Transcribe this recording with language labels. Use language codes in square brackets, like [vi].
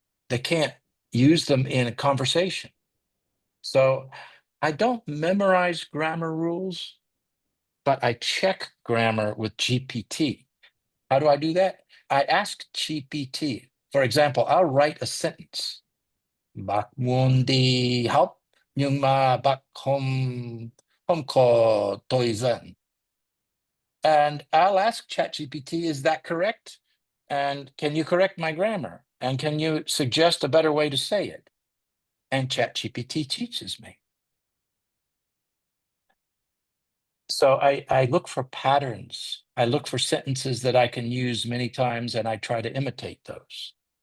[en] They can't use them in a conversation. So I don't memorize grammar rules, but I check grammar with GPT. How do I do that? I ask GPT. For example, I'll write a sentence. [vi] Bác muốn đi học, nhưng mà bác không có thời gian. [en] And I'll ask ChatGPT, is that correct? And can you correct my grammar? And can you suggest a better way to say it? And ChatGPT teaches me. So I look for patterns. I look for sentences that I can use many times, and I try to imitate those.